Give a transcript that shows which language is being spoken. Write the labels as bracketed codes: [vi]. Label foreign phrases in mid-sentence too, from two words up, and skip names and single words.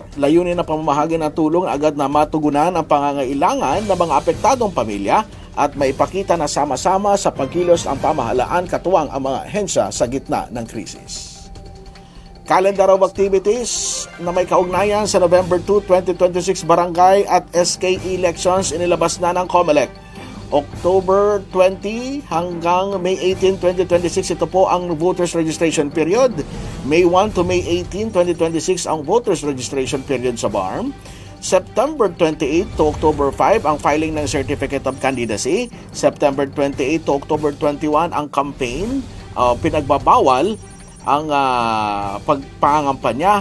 [tl] Layunin na pamamahagi ng tulong agad na matugunan ang pangangailangan ng mga apektadong pamilya at maipakita na sama-sama sa pagkilos ang pamahalaan katuwang ang mga ahensya sa gitna ng krisis. [en] Calendar of activities [tl] na may kaugnayan sa November 2, 2026 barangay at SK elections inilabas na ng COMELEC. October 20 hanggang May 18, 2026, ito po ang [en] voters registration period. [tl] May 1 to May 18, 2026 ang [en] voters registration period [tl] sa BARM. September 28 to October 5 ang filing ng [en] Certificate of Candidacy. [tl] September 28 to October 21 ang campaign. Pinagbabawal ang pagpangampanya.